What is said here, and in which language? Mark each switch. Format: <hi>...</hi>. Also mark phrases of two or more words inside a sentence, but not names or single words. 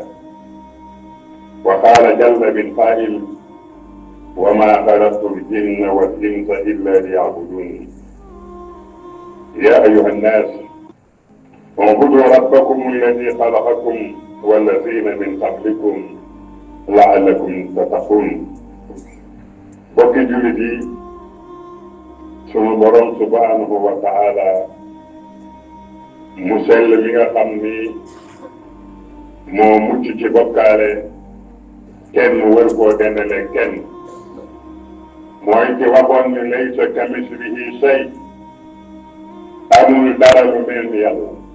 <ar>وقال جل من قائل وما خلقت الجن والإنس إلا ليعبدون. يا أيها الناس اعبدوا ربكم الذي خلقكم والذين من قبلكم لعلكم تتقون.</ar> <wo>bokki jullit yi, sunu borom</wo> <ar>سبحانه وتعالى</ar> <wo>mu sell mi nga xam ni moo mucc ci bokkaale kenn wër koo dendale kenn, mooy ci waxoon ni</wo> <ar>ليس كمثله شيء,</ar> <wo>amul dara lu mel ni yàlla.</wo>